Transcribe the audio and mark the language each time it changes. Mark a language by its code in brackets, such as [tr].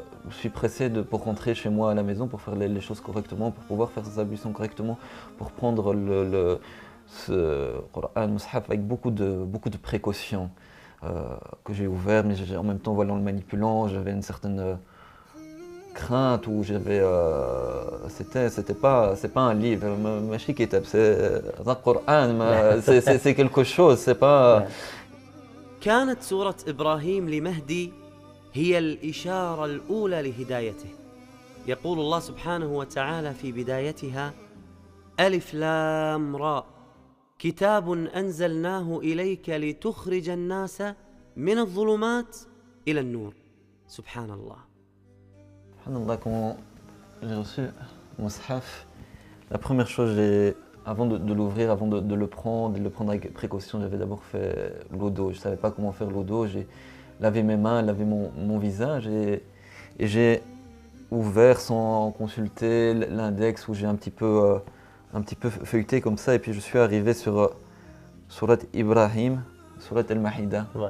[fr] Je suis pressé pour rentrer chez moi à la maison, pour faire les choses correctement, pour pouvoir faire ses ablutions correctement, pour prendre ce Coran Mus'haf avec beaucoup de précautions que j'ai ouvert, mais en même temps, voilà, en le manipulant, j'avais une certaine crainte où j'avais c'est pas un livre, [ar] ماشي كتاب, [fr] c'est un Coran, c'est quelque chose, c'est pas. [ar] كانت سورة إبراهيم لمهدي هي الإشارة الأولى لهدايته. يقول الله سبحانه وتعالى في بدايتها: ألف لام را كتاب أنزلناه إليك لتخرج الناس من الظلمات إلى النور. سبحان الله. [fr] Quand j'ai reçu mon Mus'haf, la première chose, avant de l'ouvrir, avant de le prendre avec précaution, j'avais d'abord fait l'eau d'eau. Je ne savais pas comment faire l'eau d'eau. J'ai lavé mes mains, lavé mon visage et j'ai ouvert sans consulter l'index où j'ai un petit peu feuilleté comme ça. Et puis je suis arrivé sur Surat Ibrahim, Surat Al-Mahida.